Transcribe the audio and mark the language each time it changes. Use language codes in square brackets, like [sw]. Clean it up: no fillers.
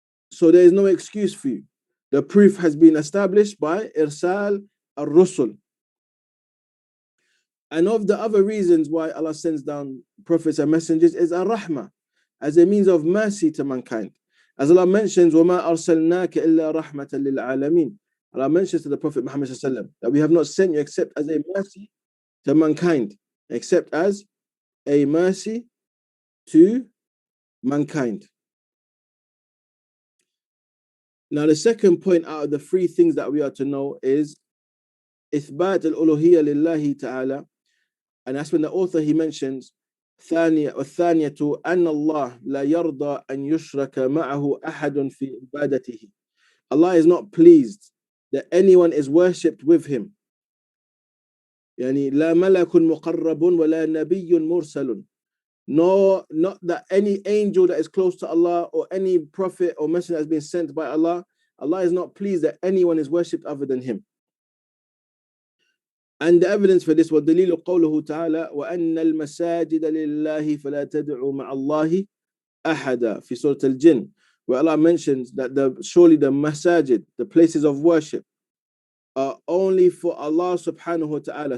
[en] So there is no excuse for you. The proof has been established by irsal ar-rusul. And of the other reasons why Allah sends down prophets and messengers is ar-rahmah, as a means of mercy to mankind. As Allah mentions, [ar] وَمَا أَرْسَلْنَاكَ إِلَّا رَحْمَةً لِلْعَالَمِينَ. [en] Allah mentions to the Prophet Muhammad that we have not sent you except as a mercy to mankind, except as a mercy to mankind. Now, the second point out of the three things that we are to know is [ar] إثبات الألوهية لله تعالى. [en] And that's when the author, he mentions [ar] والثانية أن الله لا يرضى أن يشرك معه أحد في عبادته. [en] Allah is not pleased that anyone is worshipped with him. [ar] يعني لا ملك مقرب ولا نبي مرسل. [en] No, not that any angel that is close to Allah or any prophet or messenger has been sent by Allah. Allah is not pleased that anyone is worshipped other than him. And the evidence for this was [ar] دليل قوله تعالى وأن المساجد لله فلا تدعوا مع الله أحدا في سورة الجن, [en] where Allah mentions that surely the masajid, the places of worship, are only for Allah subhanahu wa ta'ala.